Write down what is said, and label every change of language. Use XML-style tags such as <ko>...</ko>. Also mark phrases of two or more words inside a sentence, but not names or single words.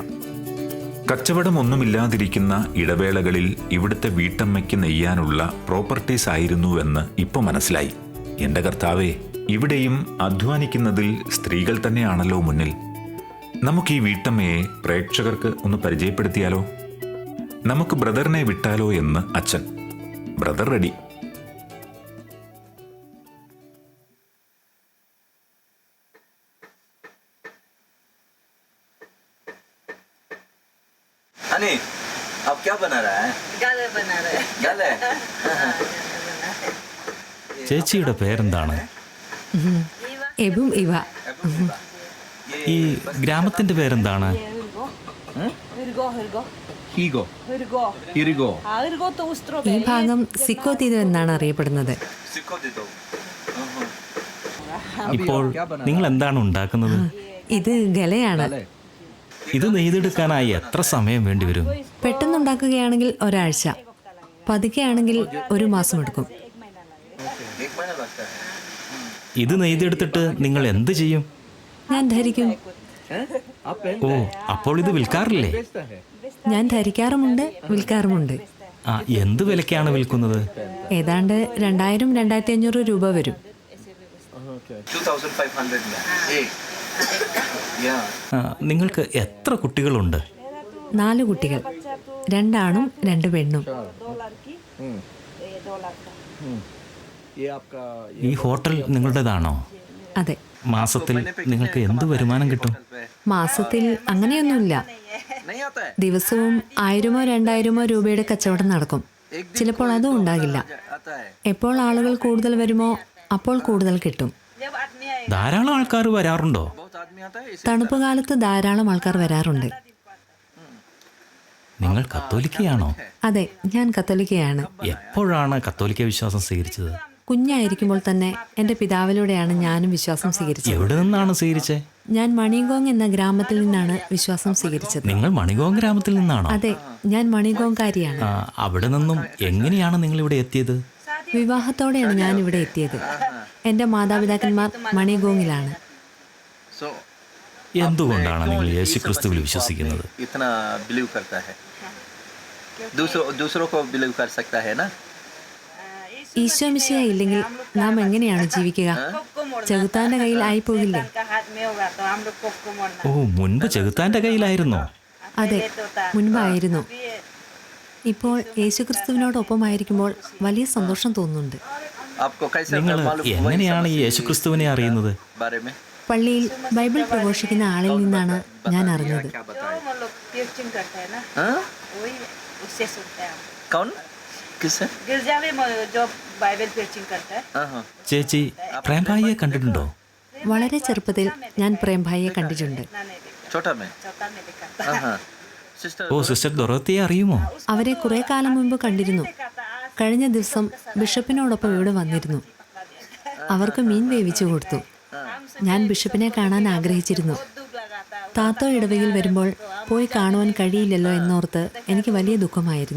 <ml>കച്ചവടമൊന്നുമില്ലാതിരിക്കുന്ന ഇടവേളകളിൽ ഇവിടുത്തെ വീട്ടമ്മയ്ക്ക് നെയ്യാനുള്ള പ്രോപ്പർട്ടീസ് ആയിരുന്നുവെന്ന് ഇപ്പോൾ മനസ്സിലായി. എന്റെ കർത്താവേ, ഇവിടെയും അധ്വാനിക്കുന്നതിൽ സ്ത്രീകൾ തന്നെയാണല്ലോ മുന്നിൽ. നമുക്ക് ഈ വീട്ടമ്മയെ പ്രേക്ഷകർക്ക് ഒന്ന് പരിചയപ്പെടുത്തിയാലോ? നമുക്ക് ബ്രദറിനെ വിട്ടാലോ എന്ന് അച്ഛൻ. ബ്രദർ റെഡി.</ml> <hi>अनी अब क्या बना रहा है? गाले बना रहे हैं गले</hi> <ml>ചേച്ചിയുടെ പേരെന്താണ്? എബും ഇവ. ഈ ഗ്രാമത്തിന്റെ പേരെന്താണ്?</ml> <hi>हिरगो हिरगो हीगो हिरगो हिरिगो हाँ हिरगो तो उस</hi> <ml>ഈ ഭാഗം സിക്കോ ദീദോ എന്നാണ് അറിയപ്പെടുന്നത്. सिक्को दे दो ഇപ്പോൾ നിങ്ങൾ എന്താണ് ഉണ്ടാക്കുന്നത്? ഇത് ഗലയാണ്. ഇത് നെയ്തെടുക്കാനായി എത്ര സമയം വേണ്ടിവരും? പെട്ടെന്നുണ്ടാക്കുകയാണെങ്കിൽ ഒരാഴ്ച, പതുക്കെയാണെങ്കിൽ 1 മാസം എടുക്കും.</ml> <hi>1 महीना लगता है.</hi> <ml>ഇത് നെയ്തെടുത്തിട്ട് നിങ്ങൾ എന്ത് ചെയ്യും? ഞാൻ ധരിക്കും. ഓ, അപ്പോൾ ഇത് വിൽക്കാറില്ലേ? ഞാൻ ധരിക്കാറുമുണ്ട്, വിൽക്കാറുമുണ്ട്. ആ, എന്ത് വിലക്കാണ് വിൽക്കുന്നത്? ഏതാണ്ട് 2000-2500 രൂപ വരും.</ml> <hi>2500 में एक या</hi> <ml>ആ, നിങ്ങൾക്ക് എത്ര കുട്ടികളുണ്ട്? 4 കുട്ടികൾ, 2 ആണും 2 പെണ്ണും.</ml> <hi>ये आपका</hi> <ml>ഈ ഹോട്ടൽ നിങ്ങളുടേതാണോ? അതെ. മാസത്തിൽ നിങ്ങൾക്ക് എന്ത് വരുമാനം കിട്ടും? മാസത്തിൽ അങ്ങനെയൊന്നുമില്ല.</ml> <hi>नहीं आता है</hi> <ml>ദിവസവും 1000-ഓ 2000-ഓ രൂപയുടെ കച്ചവടം നടക്കും. ചിലപ്പോൾ അതും ഉണ്ടാകില്ല.</ml> <hi>आता है</hi> <ml>എപ്പോൾ ആളുകൾ കൂടുതൽ വരുമോ അപ്പോൾ കൂടുതൽ കിട്ടും. ധാരാളം ആൾക്കാർ വരാറുണ്ടോ?</ml> <hi>बहुत आदमी आता है</hi> <ml>തണുപ്പ് കാലത്ത് ധാരാളം ആൾക്കാർ വരാറുണ്ട്. നിങ്ങൾ കത്തോലിക്കയാണോ? അതെ, ഞാൻ കത്തോലിക്കയാണ്. എപ്പോഴാണ് കത്തോലിക്ക വിശ്വാസം സ്വീകരിച്ചത്? കുഞ്ഞായിരിക്കുമ്പോൾ തന്നെ എൻ്റെ പിതാവിലൂടെയാണ് ഞാനും വിശ്വാസം സ്വീകരിച്ചത്. എവിടെ നിന്നാണ് സ്വീകരിച്ചത്? ഞാൻ മണിഗോങ് എന്ന ഗ്രാമത്തിൽ നിന്നാണ് വിശ്വാസം സ്വീകരിച്ചത്. നിങ്ങൾ മണിഗോങ് ഗ്രാമത്തിൽ നിന്നാണോ? അതെ, ഞാൻ മണിഗോങ്കാരിയാണ്. ആ, അവിടെ നിന്നും എങ്ങനെയാണ് നിങ്ങൾ ഇവിടെ എത്തിയത്? വിവാഹത്തോടെയാണ് ഞാൻ ഇവിടെ എത്തിയത്. എൻ്റെ മാതാപിതാക്കന്മാർ മണിഗോങ്ങിലാണ്. सो എന്തുകൊണ്ടാണ് നിങ്ങൾ യേശുക്രിസ്തുവിൽ വിശ്വസിക്കുന്നത്?</ml> <hi>इतना बिलीव करता है दूसरों को बिलीव कर सकता है ना</hi> <ml>ഈശോ മിശിഹ ഇല്ലെങ്കിൽ നാം എങ്ങനെയാണ് ജീവിക്കുക? ചെകുത്താന്റെ കയ്യിൽ ആയിപ്പോകില്ലേ?</ml> <hi>का हाथ में होगा तो हम लोग को मोड़ना</hi> <ml>ഓ, മുൻപ് ചെകുത്താന്റെ കയ്യിലായിരുന്നോ? അതെ, മുൻപായിരുന്നു. ഇപ്പോൾ യേശുക്രിസ്തുവിനോടൊപ്പമായിരിക്കുമ്പോൾ വലിയ സന്തോഷം തോന്നുന്നുണ്ട്.</ml> <hi>आपको कैसे</hi> <ml>നിങ്ങൾ</ml> <hi>मालूम वही</hi> <ml>എങ്ങനെയാണ് ഈ</ml> <hi>समझिए</hi> <ml>യേശുക്രിസ്തുവിനെ അറിയുന്നത്?</ml> <hi>बारे में</hi> <ml>പള്ളിയിൽ ബൈബിൾ പ്രഘോഷിക്കുന്ന ആളിൽ നിന്നാണ് ഞാൻ അറിഞ്ഞത്.</ml> <hi>क्या जो बताएं हम लोग प्रीचिंग करते हैं ना हाँ? वही उससे सुनते हैं हम. कौन किससे गिरजा में जो</hi> <en>Bible preaching</en> <hi>करता है हाँ हाँ</hi> <ml>ചേച്ചി പ്രേംഭായിയെ കണ്ടിട്ടുണ്ടോ? വളരെ ചെറുപ്പത്തിൽ ഞാൻ പ്രേംഭായിയെ കണ്ടിട്ടുണ്ട്.</ml> <hi>ना नहीं देखा छोटा में चौथा में देखा हाँ हाँ सिस्टर</hi> <ml>ഓ, സിസ്റ്റർ ദൊറോത്തിയെ അറിയുമോ? അവരെ കുറെ കാലം മുമ്പ് കണ്ടിരുന്നു. കഴിഞ്ഞ ദിവസം ബിഷപ്പിനോടൊപ്പം ഇവിടെ വന്നിരുന്നു. അവർക്ക് മീൻ വേവിച്ചു കൊടുത്തു. ഞാൻ ബിഷപ്പിനെ കാണാൻ ആഗ്രഹിച്ചിരുന്നു. താത്തോ ഇടവകയിൽ വരുമ്പോൾ പോയി കാണുവാൻ കഴിയില്ലല്ലോ എന്നോർത്ത് എനിക്ക് വലിയ ദുഃഖമായിരുന്നു.</ml>